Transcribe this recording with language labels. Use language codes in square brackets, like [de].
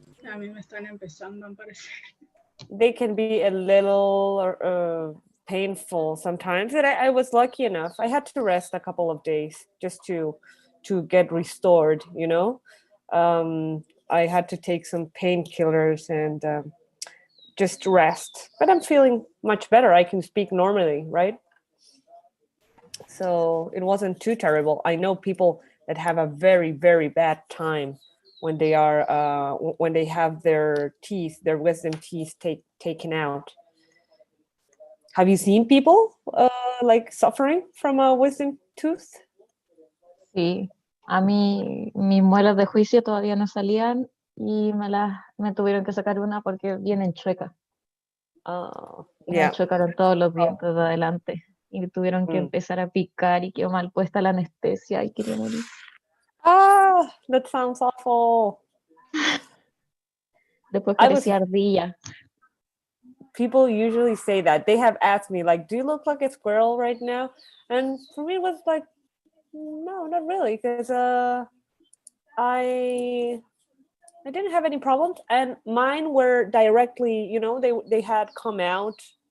[es] A mí me están empezando a aparecer. [en] They can be a little painful sometimes, and I was lucky enough. I had to rest a couple of days just to get restored. You know, I had to take some painkillers and just rest. But I'm feeling much better. I can speak normally, right? So it wasn't too terrible. I know people that have a very, very bad time when they are when they have their teeth, their wisdom teeth taken out. Have you seen people like suffering from a wisdom tooth? [es] Sí, a mí mis muelas de juicio todavía no salían y me tuvieron que sacar una porque vienen chuecas. Me [en] Yeah. [es] chocaron todos los dientes de adelante y tuvieron que empezar a picar y quedó mal puesta la anestesia y quería morir. [en] Ah, that sounds awful. [es] Después parecía ardilla. [en] People usually say that. They have asked me, like, do you look like a squirrel right now? And for me, it was like, no, not really, because I didn't have any problems, and mine were directly, you know, they had come out.